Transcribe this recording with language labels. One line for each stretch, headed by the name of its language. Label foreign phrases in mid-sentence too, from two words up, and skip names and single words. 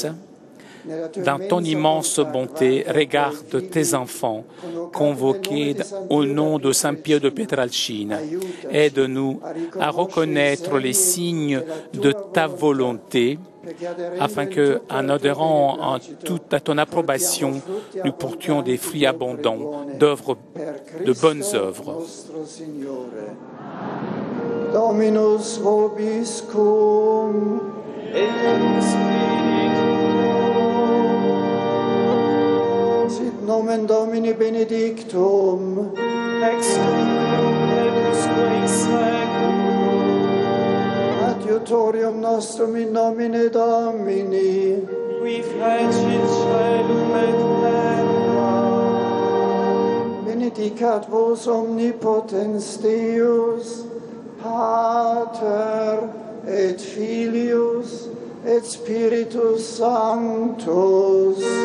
French: Dans ton immense bonté, regarde tes enfants convoqués au nom de Saint Pio de Pietrelcina. Aide-nous à reconnaître les signes de ta volonté afin que, en adhérant en tout à ton approbation, nous portions des fruits abondants de bonnes œuvres.
Latin: Dominus vobiscum et sit nomen Domini benedictum ex adiutorium nostrum in nomine Domini qui fecit benedicat vos omnipotens Deus, Pater et Filius et Spiritus Sanctus.